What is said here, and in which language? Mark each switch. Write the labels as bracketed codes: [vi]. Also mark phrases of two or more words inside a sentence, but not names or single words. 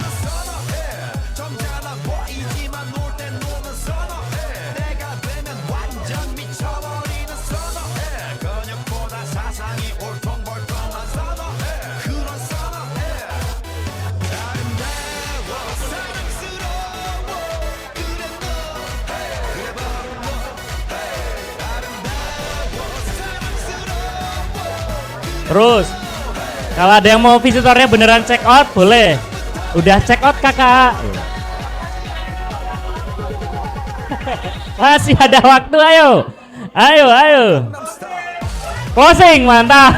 [ko] 선호해 점잖아 보이지만 놀 때 노는 선호해 내가 되면 완전 미쳐버리는 선호해 근육보다 사상이 올통벌통한 선호해 그런 선호해 아름다워 사랑스러워 그래 너 그래 바로 너 아름다워 사랑스러워 [id] Terus, kalau ada yang mau visitornya beneran [en] check out [id] boleh. Udah [en] check out [id] kakak. Masih ada waktu, ayo. Ayo. Closing, mantap.